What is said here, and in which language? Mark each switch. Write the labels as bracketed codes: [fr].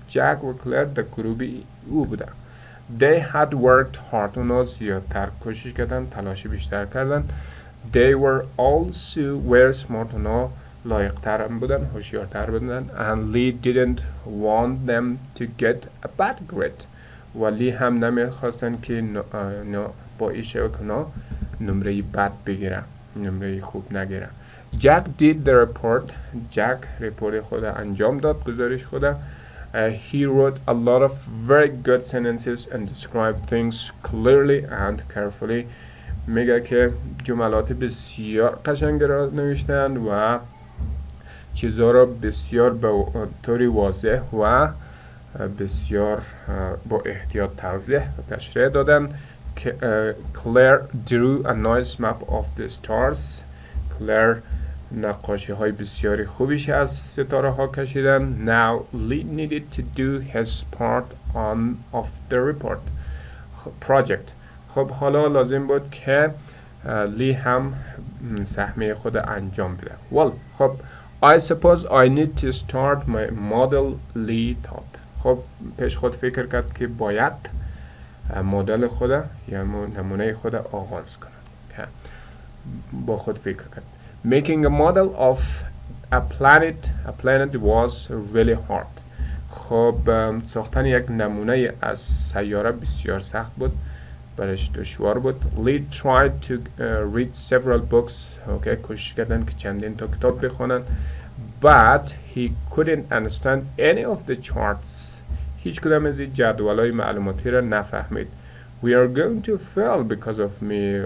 [fa] Jack و Claire در گروه او بودن. [en] They had worked hard. [fa] اونا زیادتر کوشش کردن، تلاش بیشتر کردن. [en] They were also very smart. [fa] اونا لایق‌تر بودن، هوشیارتر بودن. [en] And Lee didn't want them to get a bad grade. [fa] ولی هم نمیخواستن که با ایشه که نمره بد بگیرن، نمره خوب نگیرن. [en] Jack did the report. [fa] Jack رپورت خود انجام داد، گزارش خود. [en] He wrote a lot of very good sentences and described things clearly and carefully. [fa] میگه که جملات بسیار قشنگ را نوشتند و چیزها را بسیار به طور واضح و بسیار با احتیاط توضیح و تشریح دادن. [en] Claire drew a nice map of the stars. [fa] Claire نقاشی های بسیاری خوبیش از ستاره ها کشیدن. [en] Now Lee needed to do his part of the report project. [fa] خب حالا لازم بود که لی هم سهمیه خود انجام بده. [en] Well, خب I suppose I need to start my model, Lee thought. [fa] خب پیش خود فکر کرد که باید مدل خود یا نمونه خود آغاز کنم. با خود فکر کرد. [en] Making a model of a planet was really hard. [fa] خب ساختن یک نمونه از سیاره بسیار سخت بود، برایش دشوار بود. [en] Lee tried to read several books. [fa] کوشش کردن که چندین تا کتاب بخونن. [en] But he couldn't understand any of the charts. [fa] هیچ کدام از این جدولای معلوماتی را نفهمید. [en] We are going to fail because of me.